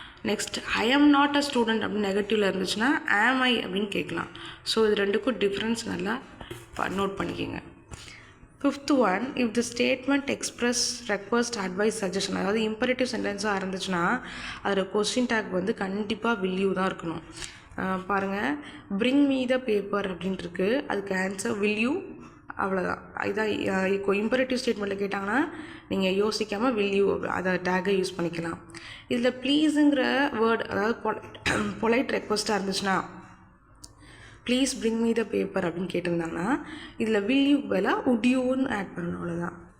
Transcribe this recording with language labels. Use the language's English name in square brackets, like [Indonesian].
[Tamil] Next [English] I am not a student [Tamil] அப்படின்னு நெகட்டிவில் இருந்துச்சுன்னா [English] am I [Tamil] அப்படின்னு கேட்கலாம். ஸோ இது ரெண்டுக்கும் டிஃப்ரென்ஸ் நல்லா நோட் பண்ணிக்கோங்க. 5th one, if the statement express request advice suggestion, அதாவது இம்பரேட்டிவ் சென்டென்ஸாக இருந்துச்சுன்னா அதில் கொஸ்டின் டேக் வந்து கண்டிப்பாக [English] will you [Tamil] தான் இருக்கணும். பாருங்கள், [English] bring me the paper [Tamil] அப்படின்ட்டுருக்கு, அதுக்கு ஆன்சர் [English] will you, [Tamil] அவ்வளோதான். இதான் இப்போ இம்பரேட்டிவ் ஸ்டேட்மெண்ட்டில் கேட்டாங்கன்னா நீங்கள் யோசிக்காமல் [English] will you [Tamil] அதை டேக்கை யூஸ் பண்ணிக்கலாம். இதில் ப்ளீஸுங்கிற வேர்ட், அதாவது பொலைட் ரெக்வஸ்ட்டாக இருந்துச்சுன்னா [English] please bring me the paper [Tamil] அப்படின்னு கேட்டிருந்தாங்கன்னா இதில் [English] will you [Tamil] பதிலாக [English] would you [Tamil] ன்னு ஆட் பண்ணணும், அவ்வளோதான்.